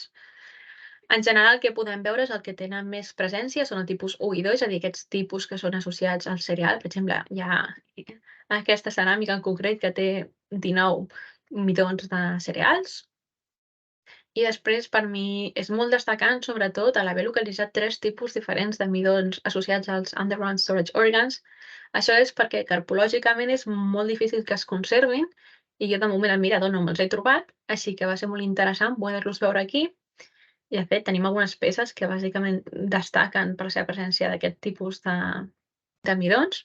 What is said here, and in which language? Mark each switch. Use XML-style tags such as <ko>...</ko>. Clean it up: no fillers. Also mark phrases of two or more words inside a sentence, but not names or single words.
<ca>En general, el que podem veure és el que tenen més presència són el tipus 1 i 2, és a dir, aquests tipus que són associats al cereal. Per exemple, hi ha aquesta ceràmica en concret que té 19 midons de cereals. I després, per mi, és molt destacant, sobretot, a l'haver localitzat 3 tipus diferents de midons associats als</ca> <en>underground storage organs.</en> <ca>Això és perquè carpològicament és molt difícil que es conservin i jo de moment al mirador no me'ls he trobat, així que va ser molt interessant poder-los veure aquí. I de fet tenim algunes peces que bàsicament destaquen per la seva presència d'aquest tipus de midons.</ca>